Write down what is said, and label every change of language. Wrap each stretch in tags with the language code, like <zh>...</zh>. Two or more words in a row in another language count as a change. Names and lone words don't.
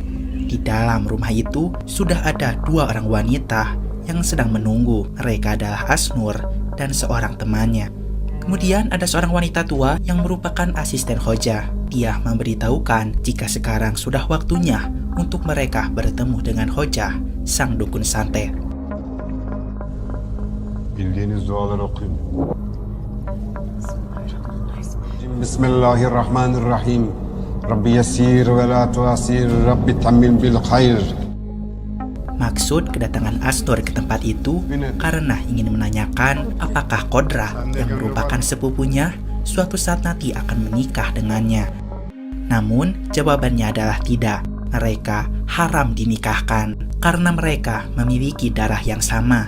<id>Di dalam rumah itu sudah ada 2 orang wanita yang sedang menunggu. Mereka adalah Asnur dan seorang temannya. Kemudian ada seorang wanita tua yang merupakan asisten Khojah. Dia memberitahukan jika sekarang sudah waktunya untuk mereka bertemu dengan Khojah, sang dukun santet.</id> <tr>Bildiğiniz duaları okuyun.</tr> <ar>بسم الله الرحمن الرحيم. رب يسر ولا تعسر. رب تمم بالخير.</ar> <id>Maksud kedatangan Asnur ke tempat itu karena ingin menanyakan apakah Qodra yang merupakan sepupunya suatu saat nanti akan menikah dengannya. Namun jawabannya adalah tidak. Mereka haram dinikahkan karena mereka memiliki darah yang sama.</id>